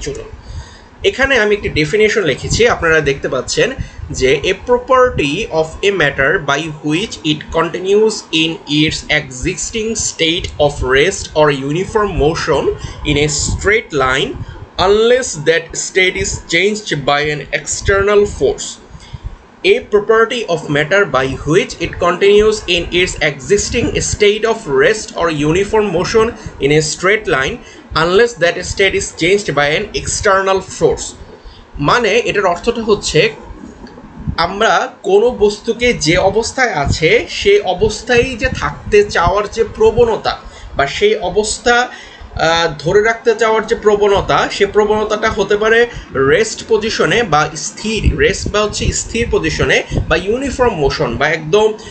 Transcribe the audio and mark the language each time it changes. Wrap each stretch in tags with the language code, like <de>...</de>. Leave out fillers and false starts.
<bn>চলুন, এখানে আমি একটি ডেফিনেশন লিখেছি, আপনারা দেখতে পাচ্ছেন যে</bn> <en>A property of a matter by which it continues in its existing state of rest or uniform motion in a straight line unless that state is changed by an external force. A property of matter by which it continues in its existing state of rest or uniform motion in a straight line unless that state is changed by an external force।</en> <bn>মানে এটার অর্থটা হচ্ছে আমরা কোনো বস্তুকে যে অবস্থায় আছে সেই অবস্থায় যে থাকতে চাওয়ার যে প্রবণতা বা সেই অবস্থা ধরে রাখতে চাওয়ার যে প্রবণতা, সে প্রবণতাটা হতে পারে রেস্ট পজিশনে বা স্থির রেস্ট বা হচ্ছে স্থির পজিশনে বা ইউনিফর্ম মোশন বা একদম</bn>